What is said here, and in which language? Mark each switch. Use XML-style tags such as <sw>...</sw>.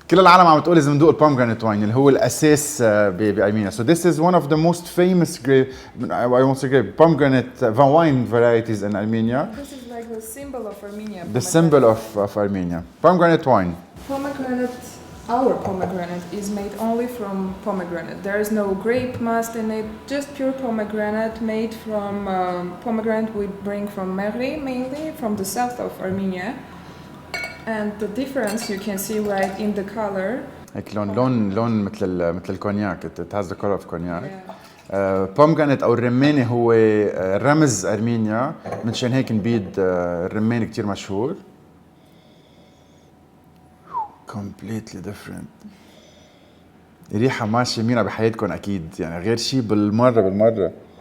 <ar>كل العالم عم تقول لازم ندوق البومجرانيت واين اللي هو الاساس بارمينيا.</ar> <en>So this is one of the most famous grape, I won't say grape, pomegranate wine varieties in Armenia. This is like the symbol of Armenia. The symbol of Armenia. Pomegranate wine. Pomegranate, our pomegranate is made only from pomegranate. There is no grape must in it, just pure pomegranate made from pomegranate we bring from Mehri, mainly from the south of Armenia. And the difference you can see right in the color.</en> <ar>هيك لون مثل الكونياك.</ar> <en>It has the color of cognac.</en> <ar>بومجرانيت او الرماني هو رمز ارمينيا، منشان هيك نبيد الرمان كتير مشهور.</ar> <en>Completely different.</en> <ar>ريحة ما شمينا بحياتكم اكيد، يعني غير شيء بالمرة.</ar>